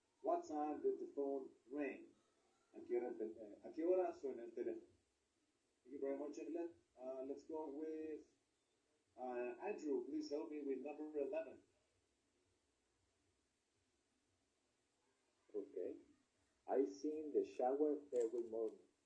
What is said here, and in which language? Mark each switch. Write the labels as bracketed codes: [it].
[en] What time did the phone ring? [es] ¿A qué hora suena el teléfono? [en] Thank you very much, Angela. Let's go with Andrew. Please help me with number 11. Okay. I sing the shower every morning.